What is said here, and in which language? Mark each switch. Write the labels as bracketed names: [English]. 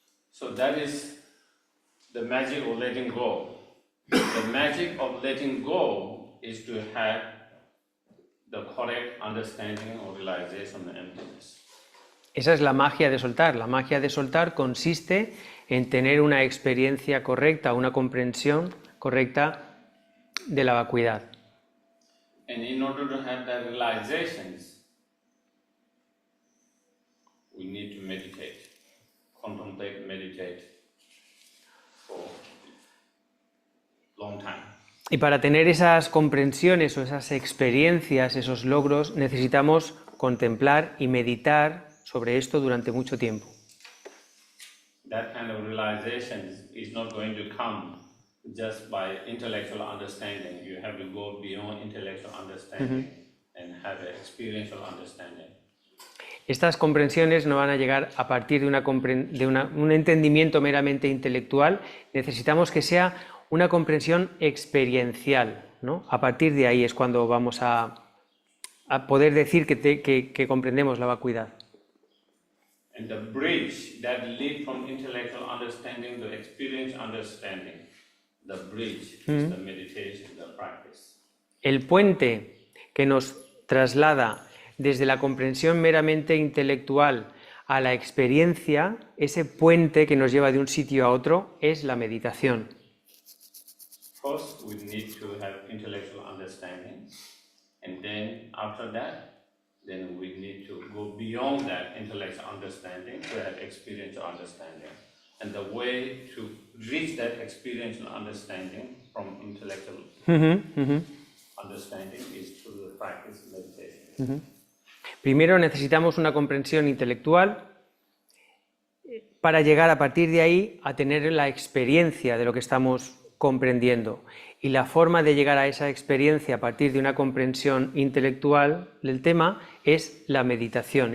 [English] So that is the magic of letting go. The magic of letting go is to have the correct understanding or realization of emptiness. [Spanish] Esa es la magia de soltar. La magia de soltar consiste en tener una experiencia correcta, una comprensión correcta de la vacuidad. [English] And in order to have that realizations, we need to meditate, contemplate, meditate for a long time. [Spanish] Y para tener esas comprensiones o esas experiencias, esos logros, necesitamos contemplar y meditar sobre esto durante mucho tiempo. [English] That kind of realization is not going to come just by intellectual understanding. You have to go beyond intellectual understanding and have an experiential understanding. [Spanish] Estas comprensiones no van a llegar a partir de un entendimiento meramente intelectual. Necesitamos que sea una comprensión experiencial, ¿no? A partir de ahí es cuando vamos a poder decir que comprendemos la vacuidad. [English] And the bridge that leads from intellectual understanding to experiential understanding, the bridge is the meditation, the practice. [Spanish] El puente que nos traslada desde la comprensión meramente intelectual a la experiencia, ese puente que nos lleva de un sitio a otro, es la meditación. [English] First, we need to have intellectual understanding, and then after that, then we need to go beyond that intellectual understanding to have experiential understanding. And the way to reach that experiential understanding from intellectual understanding is through the practice of meditation. [Spanish] Primero necesitamos una comprensión intelectual para llegar a partir de ahí a tener la experiencia de lo que estamos comprendiendo. Y la forma de llegar a esa experiencia a partir de una comprensión intelectual del tema es la meditación.